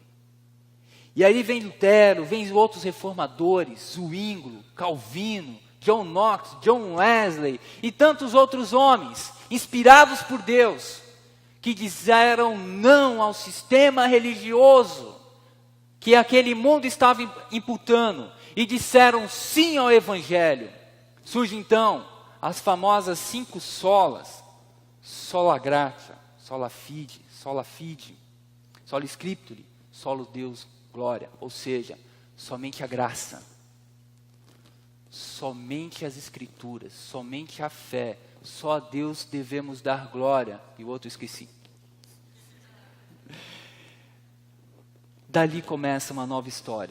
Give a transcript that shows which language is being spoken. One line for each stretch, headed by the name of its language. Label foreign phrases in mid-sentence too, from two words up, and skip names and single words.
Portuguese: E aí vem Lutero, vem outros reformadores, Zwinglio, Calvino, John Knox, John Wesley e tantos outros homens, inspirados por Deus, que disseram não ao sistema religioso que aquele mundo estava imputando e disseram sim ao Evangelho. Surge então as famosas 5 solas:
Latin: sola gratia, sola fide, sola scriptura, solo Deus glória,
Portuguese: ou seja, somente a graça, somente as escrituras, somente a fé, só a Deus devemos dar glória. E o outro esqueci. Dali começa uma nova história.